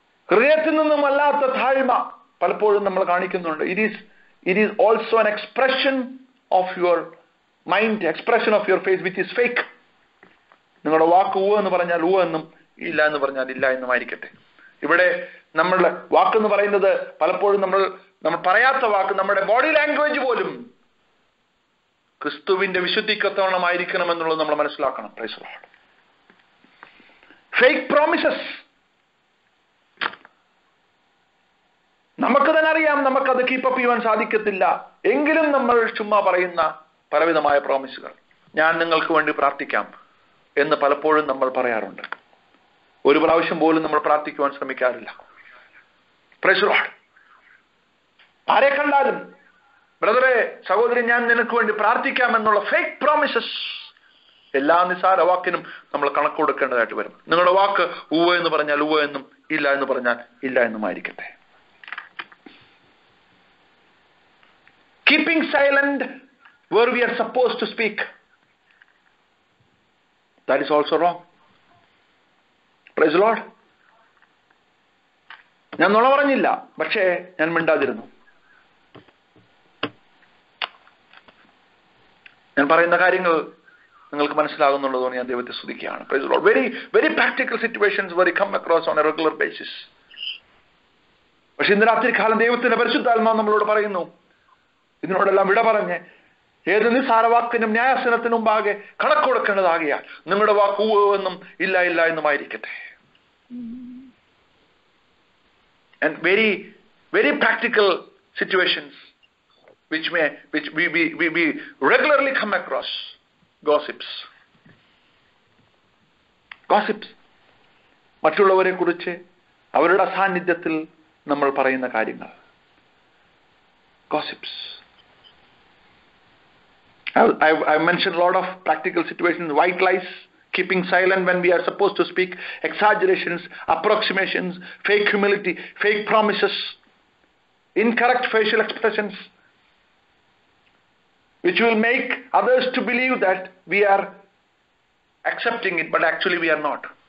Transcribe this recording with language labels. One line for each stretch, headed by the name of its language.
Malayalam: ഹൃദയത്തിൽ നിന്നും അല്ലാത്ത താഴ്മ പലപ്പോഴും നമ്മൾ കാണിക്കുന്നുണ്ട്.
English: It is also an expression of your mind, expression of your face which is fake.
Malayalam: നിങ്ങളുടെ വാക്ക് ഉവ്വ് എന്ന് പറഞ്ഞാൽ ഉവ്വ് എന്നും ഇല്ല എന്ന് പറഞ്ഞാൽ ഇല്ല എന്നുമായിരിക്കട്ടെ. ഇവിടെ നമ്മളുടെ വാക്കെന്ന് പറയുന്നത് പലപ്പോഴും നമ്മൾ പറയാത്ത വാക്ക്, നമ്മുടെ ബോഡി ലാംഗ്വേജ് പോലും ക്രിസ്തുവിന്റെ വിശുദ്ധിക്കൊത്തവണമായിരിക്കണം എന്നുള്ളത് നമ്മൾ മനസ്സിലാക്കണം. Praise the Lord. Fake promises. നമുക്ക് തന്നെ അറിയാം നമുക്കത് കീപ്പപ്പ് ചെയ്യുവാൻ സാധിക്കത്തില്ല, എങ്കിലും നമ്മൾ ചുമ്മാ പറയുന്ന പലവിധമായ പ്രോമിസുകൾ. ഞാൻ നിങ്ങൾക്ക് വേണ്ടി പ്രാർത്ഥിക്കാം എന്ന് പലപ്പോഴും നമ്മൾ പറയാറുണ്ട്. ഒരു പ്രാവശ്യം പോലും നമ്മൾ പ്രാർത്ഥിക്കുവാൻ ശ്രമിക്കാറില്ല. Praise the Lord. ആരെ കണ്ടാലും ബ്രദറെ, സഹോദരി, ഞാൻ നിനക്ക് വേണ്ടി പ്രാർത്ഥിക്കാം എന്നുള്ള ഫേക്ക് പ്രോമിസസ് എല്ലാ നിസാര വാക്കിനും നമ്മൾ കണക്ക് കൊടുക്കേണ്ടതായിട്ട് വരും. നിങ്ങളുടെ വാക്ക് ഉവ്വ് എന്ന് പറഞ്ഞാൽ ഉവ്വ് എന്നും ഇല്ല എന്ന് പറഞ്ഞാൽ ഇല്ല എന്നുമായിരിക്കട്ടെ.
English: Keeping silent where we are supposed to speak, that is also wrong. Praise the Lord.
Malayalam: ഞാൻ നുണ പറഞ്ഞില്ല, പക്ഷേ ഞാൻ മിണ്ടാതിരുന്നു. ഞാൻ പറയുന്ന കാര്യങ്ങൾ നിങ്ങൾക്ക് മനസ്സിലാകുന്നുള്ളതുകൊണ്ട് ഞാൻ ദൈവത്തെ സ്തുതിക്കുകയാണ്.
English: Praise the Lord. Very practical situations where we come across on a regular basis.
Malayalam: പക്ഷെ ഇന്ന് രാത്രി കാലം ദൈവത്തിന്റെ പരിശുദ്ധാത്മാവ് നമ്മളോട് പറയുന്നു, ഇതിനോടെല്ലാം വിട പറഞ്ഞ് ഏത് നിസ്സാരവാക്കിനും ന്യായാസനത്തിനും മുമ്പാകെ കണക്ക് കൊടുക്കേണ്ടതാകിയാൽ നിങ്ങളുടെ വാക്ക് ഉവ്വ് എന്നും ഇല്ല ഇല്ല എന്നുമായിരിക്കട്ടെ.
English: And very practical situations which we regularly come across. Gossips.
Malayalam: മറ്റുള്ളവരെ കുറിച്ച് അവരുടെ സാന്നിധ്യത്തിൽ നമ്മൾ പറയുന്ന കാര്യങ്ങൾ.
English: Gossips. I've mentioned a lot of practical situations. White lies, keeping silent when we are supposed to speak, exaggerations, approximations, fake humility, fake promises, incorrect facial expressions, which will make others to believe that we are accepting it, but actually we are not.